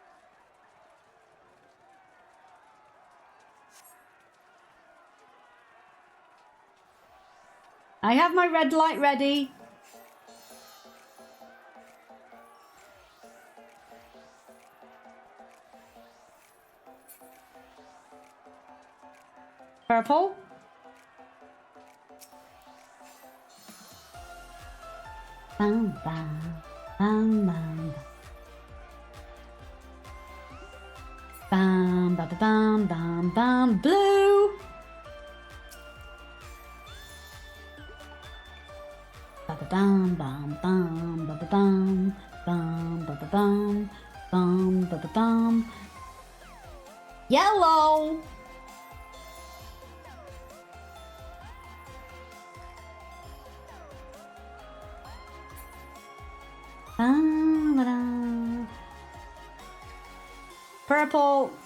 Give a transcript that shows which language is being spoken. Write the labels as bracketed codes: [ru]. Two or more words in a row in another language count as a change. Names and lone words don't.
[en] I have my red light ready. Purple. Bam, bam, bam, bam. Bam, ba, ba, bam, bam, bam. Blue. Ba, ba, bam, bam, bam, ba, ba, bam, bam, ba, ba, bam, bam, ba, ba, bam. Yellow. Purple.